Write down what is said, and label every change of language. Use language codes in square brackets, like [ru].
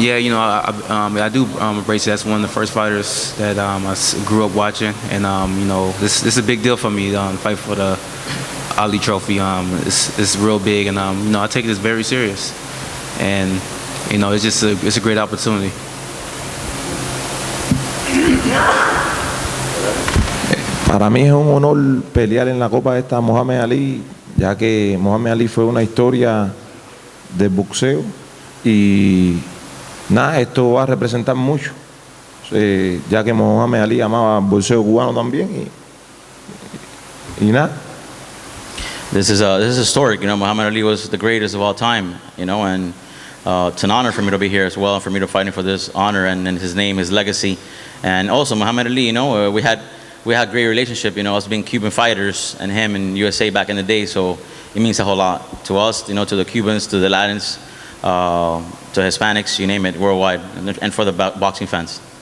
[en] Yeah, you know, I do embrace it. That's one of the first fighters that I grew up watching, and you know, this is a big deal for me. Fight for the Ali Trophy. It's real big, and you know, I take this very serious, and you know, it's a great opportunity. [es] Para mí es un honor pelear en la Copa esta Muhammad Ali, ya que Muhammad Ali fue una historia de boxeo y nada, esto va a representar mucho, ya que Muhammad Ali amaba el boxeo cubano también y nada. [en] This is historic. You know, Muhammad Ali was the greatest of all time. You know, and it's an honor for me to be here as well, and for me to fight him for this honor and his name, his legacy, and also Muhammad Ali. You know, we had great relationship. You know, us being Cuban fighters and him in USA back in the day. So it means a whole lot to us. You know, to the Cubans, to the Latins, to Hispanics, you name it, worldwide, and for the boxing fans.